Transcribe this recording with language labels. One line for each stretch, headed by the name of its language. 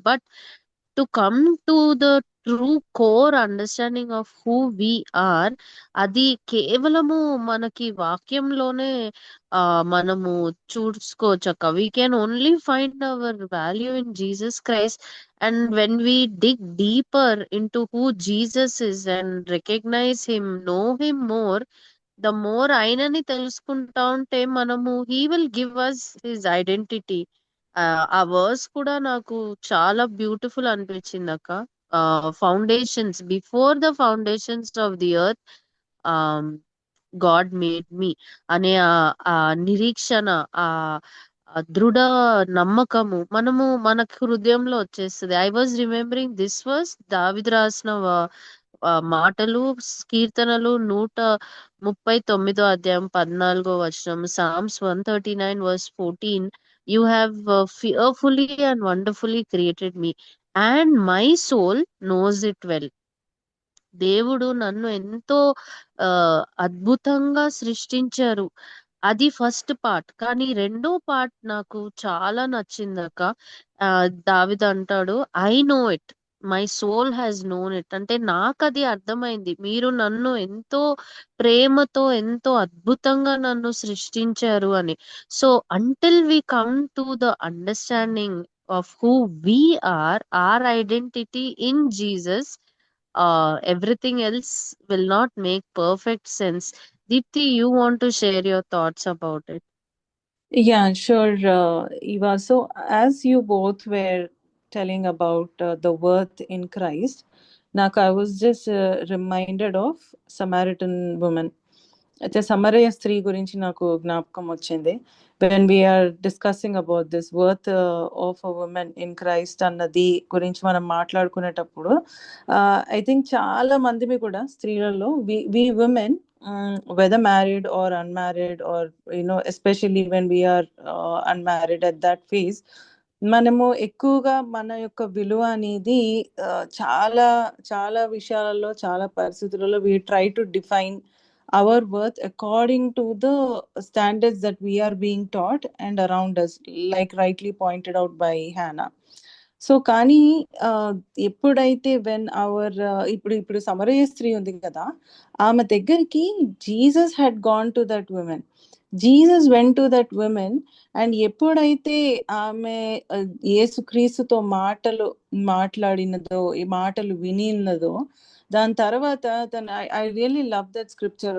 English: but to come to the true core understanding of who we are,
Telugu: అది కేవలము మనకి వాక్యంలోనే మనము చూసుకోవచ్చు అక్క.
English: We can only find our value in Jesus Christ. And when we dig deeper into who Jesus is and recognize him, know him more, the more
Telugu: ఆయనని తెలుసుకుంటా ఉంటే మనము
English: he will give us his identity.
Telugu: ఆ verse కూడా నాకు చాలా beautiful అనిపించింది అక్క.
English: foundations, before the foundations of the earth God made me
Telugu: అనే ఆ నిరీక్షణ, ఆ దృఢ నమ్మకము మన హృదయంలో వచ్చేస్తుంది.
English: I was remembering this verse,
Telugu: దావీదు రాసిన మాటలు, కీర్తనలు 139 అధ్యాయం 14 వచనం, Psalms 139 verse 14.
English: You have fearfully and wonderfully created me, and my soul knows it well.
Telugu: దేవుడు నన్ను ఎంతో అద్భుతంగా సృష్టించారు. అది ఫస్ట్ పార్ట్. కానీ రెండో పార్ట్ నాకు చాలా నచ్చిందక్క. దావీదు అంటాడు,
English: I know it, my soul has known it.
Telugu: అంటే నాకు అది అర్థమైంది, మీరు నన్ను ఎంతో ప్రేమతో, ఎంతో అద్భుతంగా నన్ను సృష్టించారు అని.
English: So until we come to the understanding of who we are, our identity in Jesus, everything else will not make perfect sense. Deepti, you want to share your thoughts about it? Yeah, sure, Eva. So, as you both were telling about the worth in Christ, నాకు I was just reminded of Samaritan woman.
Telugu: అయితే సమరయ స్త్రీ గురించి నాకు జ్ఞాపకం వచ్చింది.
English: when we're discussing about this worth of a woman in Christ
Telugu: అన్నది గురించి మనం మాట్లాడుకునేటప్పుడు
English: I think
Telugu: చాలా మందిమి కూడా స్త్రీలలో
English: we women whether married or unmarried or especially when we are unmarried at that phase,
Telugu: మనము ఎక్కువగా మన యొక్క విలువ అనేది చాలా చాలా విషయాలలో చాలా పరిస్థితులలో
English: we try to define our worth according to the standards that we are being taught and around us, like rightly pointed out by Hannah.
Telugu: So కానీ ఎప్పుడైతే వెన్ అవర్ ఇప్పుడు సమరయ స్త్రీ ఉంది కదా, ఆమె దగ్గరికి Jesus
English: Had gone to that woman. Jesus went to that woman
Telugu: and ఎప్పుడైతే ఆమె యేసుక్రీస్తుతో మాట్లాడినదో, ఈ మాటలు వినిన్నదో, దాని తర్వాత
English: I really love that scripture.